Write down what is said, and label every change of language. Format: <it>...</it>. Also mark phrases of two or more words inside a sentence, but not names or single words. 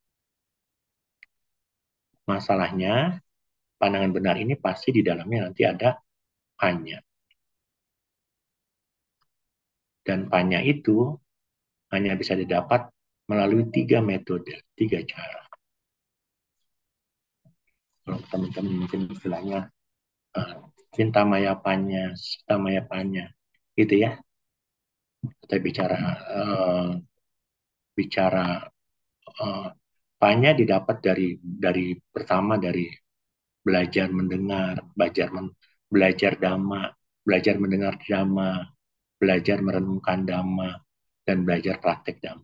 <id>Masalahnya, pandangan benar ini pasti di dalamnya nanti ada panya. Dan panya itu hanya bisa didapat melalui 3 metode, 3 cara. Kalau teman-teman mungkin istilahnya</id> <pi>cinta maya panya, sita maya panya,</pi> <id>gitu ya. Kita bicara panya didapat dari pertama dari belajar mendengar, belajar dhamma, belajar mendengar dhamma, belajar merenungkan dhamma, dan belajar praktek dhamma.</id>